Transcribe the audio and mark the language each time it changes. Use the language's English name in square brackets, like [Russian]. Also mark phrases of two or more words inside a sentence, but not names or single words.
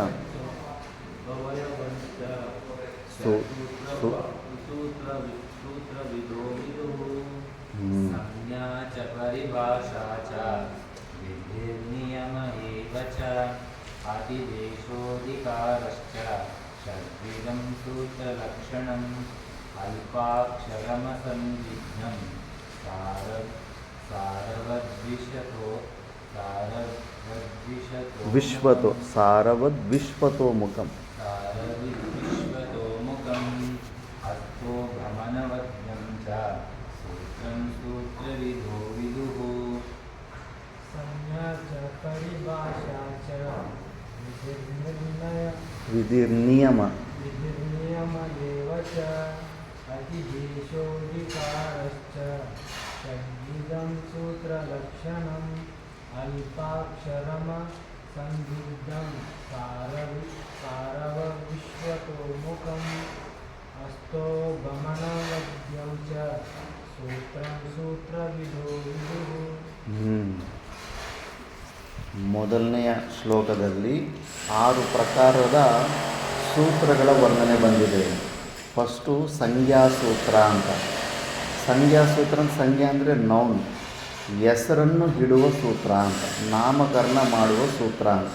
[Sanskrit] ಸಂಜ್ಞಾ ಚ ಪರಿಭಾಷಾ ಚ ವಿಧಿರ್ನಿಯಮ ಏವ ಚ ಅತಿದೇಶೋಧಿಕಾರಶ್ಚ ಷಡ್ವಿಧಂ ಸೂತ್ರಲಕ್ಷಣಂ ಅಲ್ಪಾಕ್ಷರಮಸಂದಿಗ್ಧಂ ಸಾರವದ್ವಿಶ್ವತೋಮುಖಂ ಹಸ್ತೋ ಭಮನವದ್ಯಂ ಚ ಸೂತ್ರಂ ಸೂತ್ರವಿದೋ ವಿದುಃ. ಸಂಜ್ಞಾ ಚ ಪರಿಭಾಷಾ ಚ ವಿಧಿರ್ನಿಯಮ ಏವ ಚ ಅತಿದೇಶೋಧಿಕಾರಶ್ಚ ಷಡ್ವಿಧಂ ಸೂತ್ರಲಕ್ಷಣಂ ಅಲ್ಪಾಕ್ಷರಮಸಂದಿಗ್ಧಂ ಸಾರವದ್ವಿಶ್ವತೋಮುಖಂ ಹಸ್ತೋ ಭಮನವದ್ಯಂ ಚ ಸೂತ್ರಂ ಸೂತ್ರವಿದೋ ವಿದುಃ. [Kannada] ಮೊದಲನೆಯ ಶ್ಲೋಕದಲ್ಲಿ 6 ಪ್ರಕಾರದ ಸೂತ್ರಗಳ ವರ್ಣನೆ ಬಂದಿದೆ. ಫಸ್ಟು ಸಂಜ್ಞಾಸೂತ್ರ ಅಂತ. ಸಂಜ್ಞಾಸೂತ್ರ ಸಂಜ್ಞಾ ಅಂದರೆ ನೌನ್, ಹೆಸರನ್ನು ಇಡುವ ಸೂತ್ರ ಅಂತ, ನಾಮಕರಣ ಮಾಡುವ ಸೂತ್ರ ಅಂತ.